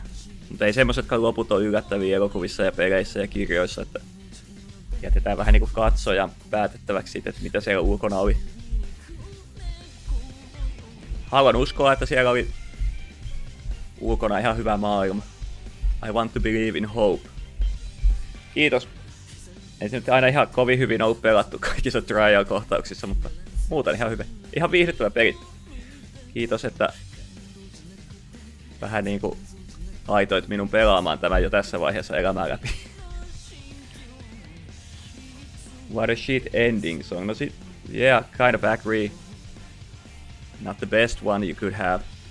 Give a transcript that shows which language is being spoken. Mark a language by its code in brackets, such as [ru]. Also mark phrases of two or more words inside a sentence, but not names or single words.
[fi] Mutta ei semmosetkaan loput on yllättäviä elokuvissa ja peleissä ja kirjoissa, että jätetään vähän niinku katsojan päätettäväksi siitä, että mitä siellä ulkona oli. Haluan uskoa, että siellä oli ulkona ihan hyvä maailma. [en] I want to believe in hope. [fi] Kiitos. Ei se nyt aina ihan kovin hyvin ole pelattu kaikissa trial-kohtauksissa, mutta muuten ihan hyvä. Ihan viihdyttävä peli. Kiitos, että vähän niinku laitoit minun pelaamaan tämän jo tässä vaiheessa elämää läpi. [en] What a shit ending song. [fi] No sit, [en] yeah, kind of agree. Not the best one you could have.